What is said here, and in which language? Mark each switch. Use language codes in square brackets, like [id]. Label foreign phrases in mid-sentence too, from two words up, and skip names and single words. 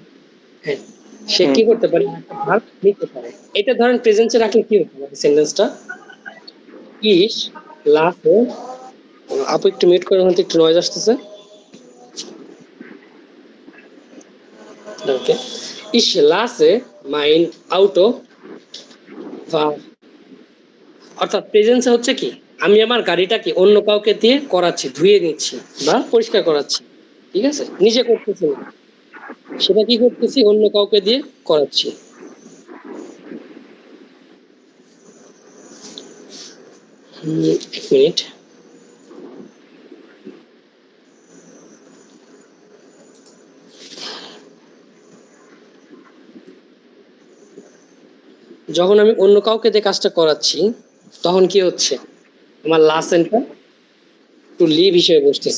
[bn] হ্যাঁ, সে কি করতে পারে, ভার্ব নিতে পারে। এটা ধরেন প্রেজেন্সে রাখলে কি হতে পারে সেন্টেন্সটা, [de] ich lasse, [bn] আপু একটু মিউট করে, হতে একটু নয়েজ আসতেছে। ওকে, [de] ich lasse mein Auto waschen, [bn] অর্থাৎ প্রেজেন্সে হচ্ছে কি আমি আমার গাড়িটাকে অন্য কাউকে দিয়ে করাচ্ছি, ধুয়ে নিচ্ছি বা পরিষ্কার করাচ্ছি, ঠিক আছে, নিজে করতেছি না, সেটা কি করতেছি অন্য কাউকে দিয়ে করাচ্ছি। এক মিনিট, যখন আমি অন্য কাউকে দিয়ে কাজটা করাচ্ছি তখন কি হচ্ছে, আমার লাসেনটা [en] to leave [bn] হিসেবে বসতেছে।